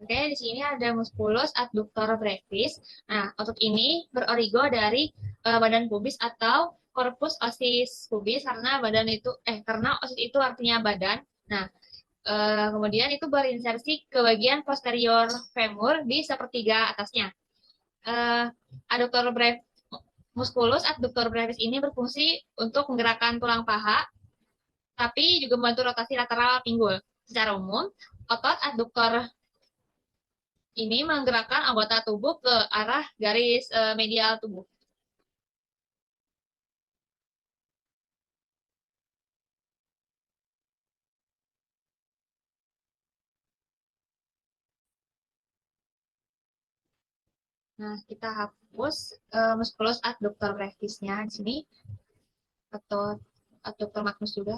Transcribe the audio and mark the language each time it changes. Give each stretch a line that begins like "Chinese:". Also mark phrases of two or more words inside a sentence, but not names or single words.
Indonesian: Oke, di sini ada musculus adductor brevis. Nah, otot ini berorigo dari badan pubis atau corpus ossis pubis karena osis itu artinya badan. Nah, kemudian itu berinsersi ke bagian posterior femur di sepertiga atasnya. Eh, adductor brevis Musculus adductor brevis ini berfungsi untuk menggerakkan tulang paha, tapi juga membantu rotasi lateral pinggul. Secara umum, otot adduktor ini menggerakkan anggota tubuh ke arah garis medial tubuh. Nah, kita hapus musculus adductor brevisnya di sini atau adductor magnus juga.